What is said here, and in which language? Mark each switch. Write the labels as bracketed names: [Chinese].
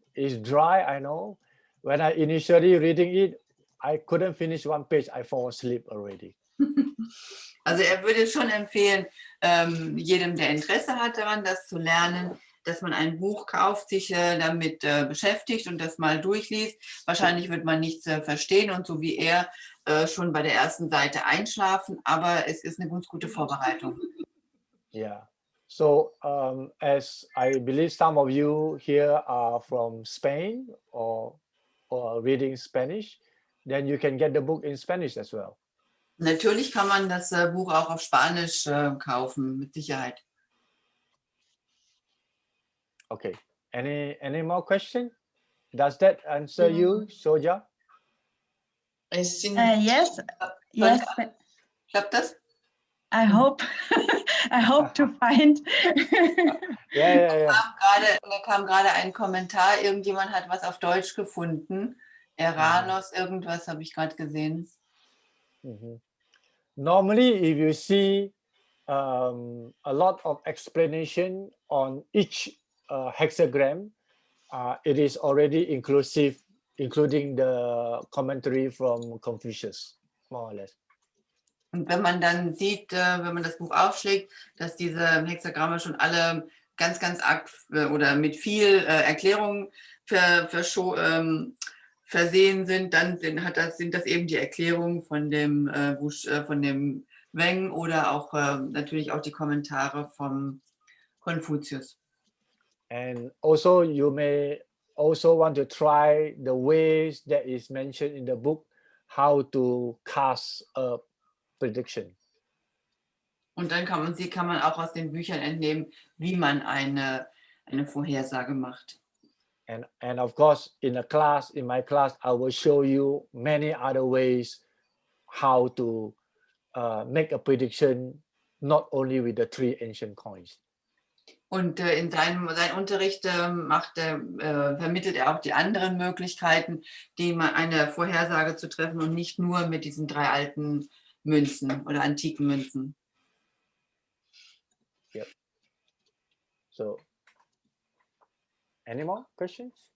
[English] It's dry, I know. When I initially reading it, I couldn't finish one page. I fall asleep already. [German] Also er würde schon empfehlen, jedem, der Interesse hat daran, das zu lernen, dass man ein Buch kauft, sich damit beschäftigt und das mal durchliest. Wahrscheinlich wird man nichts verstehen und so wie er schon bei der ersten Seite einschlafen, aber es ist eine ganz gute Vorbereitung. [English] Yeah. So as I believe some of you here are from Spain or reading Spanish, then you can get the book in Spanish as well. [German] Natürlich kann man das Buch auch auf Spanisch kaufen, mit Sicherheit. [English] Okay. Any more question? Does that answer you, Soja? I think Yes, yes. [German] Klappt das? [English] I hope I hope to find. Yeah. [German] Da kam gerade ein Kommentar, irgendjemand hat was auf Deutsch gefunden. Eranos, irgendwas habe ich gerade gesehen. [English] Normally, if you see a lot of explanation on each hexagram, it is already inclusive, including the commentary from Confucius, more or less. [German] Und wenn man dann sieht, wenn man das Buch aufschlägt, dass diese Hexagramme schon alle ganz, ganz arg oder mit viel Erklärung versehen sind, dann sind das eben die Erklärungen von dem Feng oder auch natürlich auch die Kommentare vom Konfuzius. [English] And also you may also want to try the ways that is mentioned in the book, how to cast a prediction. [German] Und dann kann man auch aus den Büchern entnehmen, wie man eine Vorhersage macht. [English] And of course, in my class, I will show you many other ways how to make a prediction, not only with the 3 ancient coins. [German] Und in seinem Unterricht vermittelt er auch die anderen Möglichkeiten, eine Vorhersage zu treffen und nicht nur mit diesen 3 alten Münzen oder antiken Münzen. [English] Yep. So, any more questions?